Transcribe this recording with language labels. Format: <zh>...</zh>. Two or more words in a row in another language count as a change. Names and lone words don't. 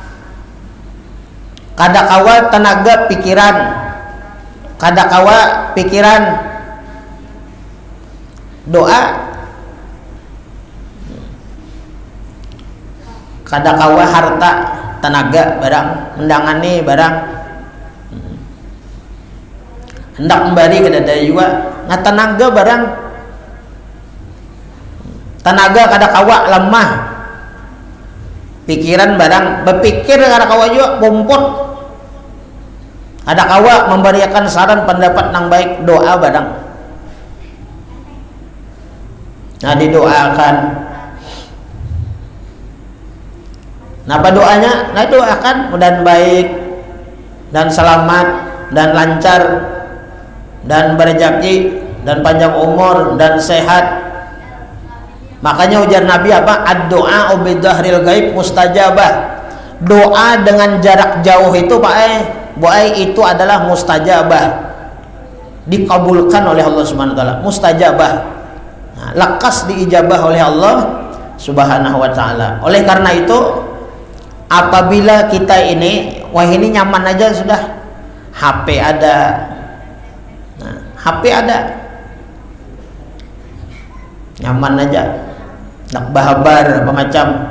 <bjn>Kada kawa tenaga pikiran, kada kawa pikiran doa, kada kawa harta tenaga barang mendangani barang hendak memberi kada juga. Nah, tenaga barang tenaga kada kawa lemah, pikiran barang berpikir kada kawa juga pompot, kada kawa memberikan saran pendapat yang baik, doa barang.</bjn> <id>Nah, didoakan. Nah, apa doanya? Nah, doakan mudah baik dan selamat dan lancar dan berrezeki dan panjang umur dan sehat. Makanya ujar Nabi apa?</id> <ar>الدعاء بظهر الغيب مستجابة.</ar> <id>Doa dengan jarak jauh itu Pak itu adalah mustajabah. Dikabulkan oleh Allah</id> <ar>سبحانه وتعالى,</ar> <id>mustajabah. Nah, lekas diijabah oleh Allah</id> <ar>سبحانه وتعالى.</ar> <bjn>Oleh karena itu apabila kita ini ini nyaman aja sudah, HP ada. Nah, HP ada. Nyaman aja. Nak bahabar apa macam.</bjn>